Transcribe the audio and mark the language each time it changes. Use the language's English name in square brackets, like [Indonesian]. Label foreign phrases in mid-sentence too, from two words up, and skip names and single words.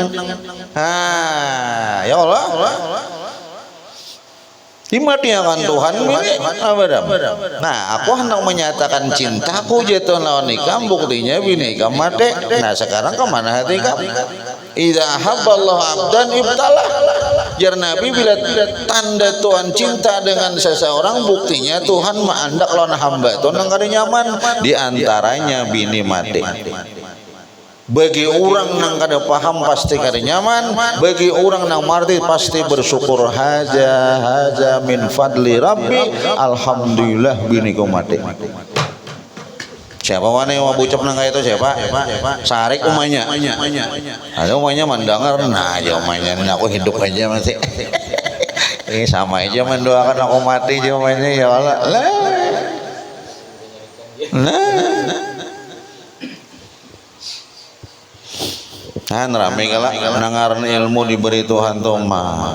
[Arabic] ya Allah [Banjar] dimatiakan Tuhan ini nah aku hendak menyatakan cintaku jatuh lawan nikam buktinya bini nikam mati nah sekarang kemana hati kamu [Arabic] idza habballahu abdan ibtalah [Banjar] jar Nabi bila tanda Tuhan cinta dengan seseorang buktinya Tuhan maandak lawan hamba itu nang kada nyaman diantaranya bini mati. Bagi orang yang kada paham pasti kada nyaman, bagi orang yang marti pasti bersyukur haja [Arabic] min fadli rabbi alhamdulillah [Banjar] bini ku mati. Siapa wane yang bucap nang itu siapa? Sarik umanya. Ada umanya mandangar nah aja umanya aku hidup aja masih. Sama aja mendoakan aku mati jawabannya [Arabic] ya Allah. [Banjar] Kan rame kala nangaran ilmu diberi Tuhan tuh mah.